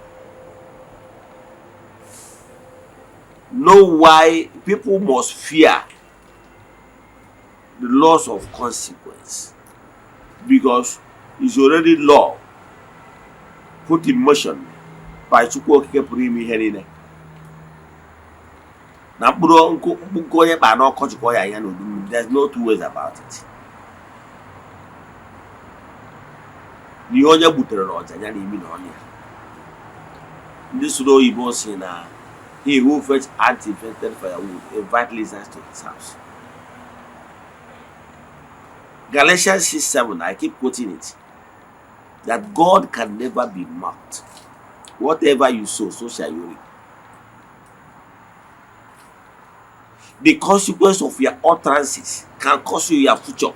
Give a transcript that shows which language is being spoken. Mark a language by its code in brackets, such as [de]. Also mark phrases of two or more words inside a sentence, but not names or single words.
[en] Know why people must fear the loss of consequence. Because it's already law put in motion by Chukwuokike [ig] pụrụ ime ihe niile. Na mkpụrụ onye kpara n'ọkọchị ya n'udu mmiri. [en] There's no two ways about it. [ig] N'ihe onye gbutere n'ọja ya n'imi na ọnya. Ndị sụrụ oyibo si na [en] he who fetch anti-infected firewood invite lizards to his house. Galatians 6:7, I keep quoting it, that God can never be mocked. Whatever you sow, so shall you reap. The consequence of your utterances can cost you your future.